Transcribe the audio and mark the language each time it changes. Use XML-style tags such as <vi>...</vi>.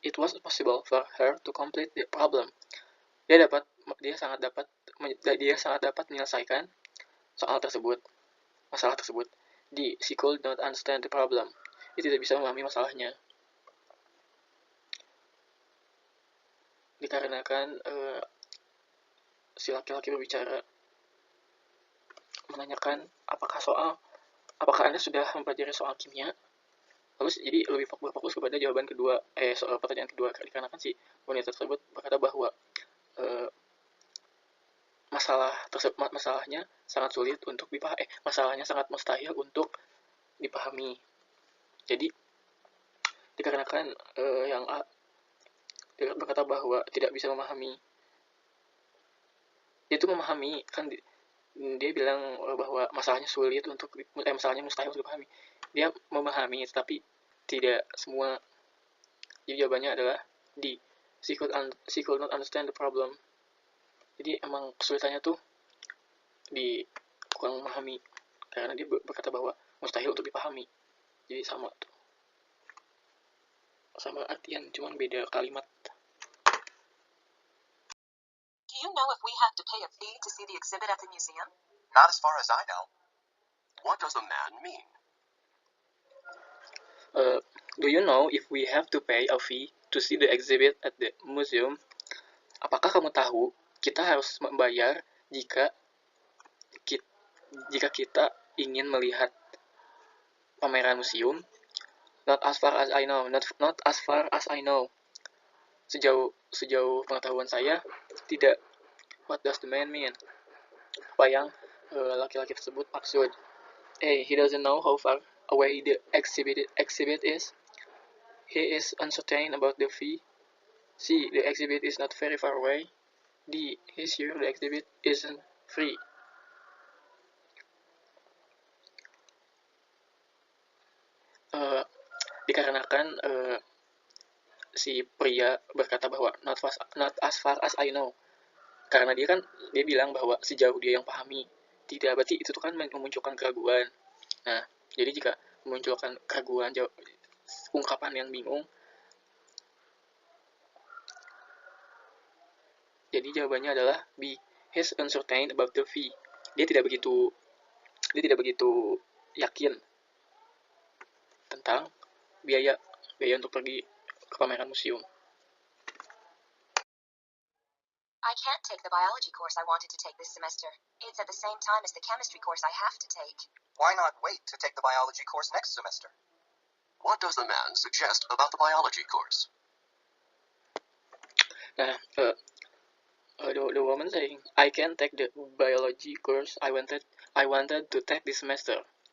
<en>It was possible for her to complete the problem.</en> <id>Dia sangat dapat menyelesaikan masalah tersebut.</id> <en>D. She could not understand the problem.</en> <id>Dia tidak bisa memahami masalahnya. Dikarenakan si laki-laki berbicara menanyakan apakah Anda sudah mempelajari soal kimia? Lalu jadi lebih berfokus kepada jawaban kedua, soal pertanyaan kedua, dikarenakan si wanita tersebut berkata bahwa masalahnya sangat sulit untuk dipahami, masalahnya sangat mustahil untuk dipahami. Jadi dikarenakan yang A dia berkata bahwa tidak bisa memahami, dia itu memahami kan, dia bilang bahwa masalahnya sulit untuk masalahnya mustahil untuk dipahami. Dia memahami tetapi tidak semua. Jadi jawabannya adalah D. She could not understand the problem. Jadi emang kesulitannya tuh di kurang memahami, karena dia berkata bahwa mustahil untuk dipahami. Jadi sama artian, cuman beda kalimat.</id> <en>Do you know if we have to pay a fee to see the exhibit at the museum? Not as far as I know. What does the man mean? Do you know if we have to pay a fee to see the exhibit at the museum?</en> <id>Apakah kamu tahu kita harus membayar jika kita ingin melihat pameran museum?</id> <en>Not as far as I know. Not as far as I know.</en> <id>Sejauh pengetahuan saya, tidak.</id> <en>What does the man mean?</en> <id>Apa yang laki-laki tersebut maksud?</id> <en>A. He doesn't know how far away the exhibit is. He is uncertain about the fee. C. The exhibit is not very far away. D. He's sure the exhibit isn't free.</en> <id>Dikarenakan si pria berkata bahwa</id> <en>not as far as I know,</en> <id>karena dia bilang bahwa sejauh dia yang pahami. Tidak, berarti itu kan memunculkan keraguan. Nah, jadi jika memunculkan keraguan, ungkapan yang bingung, jadi jawabannya adalah B.</id> <en>He's uncertain about the fee.</en> <id>Dia tidak begitu yakin tentang biaya untuk pergi ke pameran museum.</id> <en>I can't take the biology course I wanted to take this semester. It's at the same time as the chemistry course I have to take. Why not wait to take the biology course next semester? What does the man suggest about the biology course?</en> <id>Nah,</id> <en>the woman saying, I can't take the biology course I wanted to take this semester.</en>